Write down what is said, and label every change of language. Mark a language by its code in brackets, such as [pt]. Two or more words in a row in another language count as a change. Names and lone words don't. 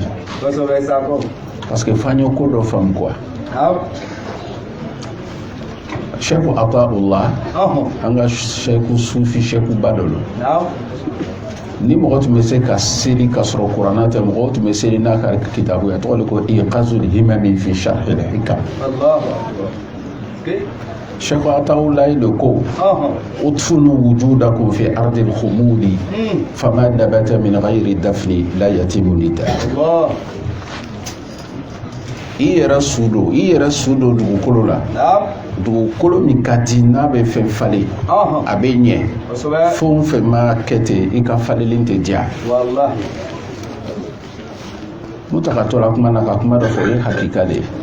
[bm] Parce que f'an ye ko dɔ faamu quoi. Sheikh Ataullah an ka Sheikh Sufi Sheikh ba dɔ don. Ni mɔgɔ tun bɛ se ka seli ka sɔrɔ kuranna tɛ, mɔgɔ tun bɛ seli n'a ka kitabu ye, a tɔgɔ de ko Iqazul Himami fi Sharhil Hikam. [ar] Sheikh Ataullah [bm] de ko [ar] ادفنوا وجودكم في أرض الخمول فما نبت من غير دفن لا يتم ندا. [bm] I yɛrɛ su don dugukolo la. Dugukolo min ka di n'a bɛ fɛn falen a bɛ ɲɛ. Fɛn o fɛn ma kɛ ten i ka falelen tɛ diya. Muntaka tora kuma na ka kuma dɔ fɔ o ye hakika de ye.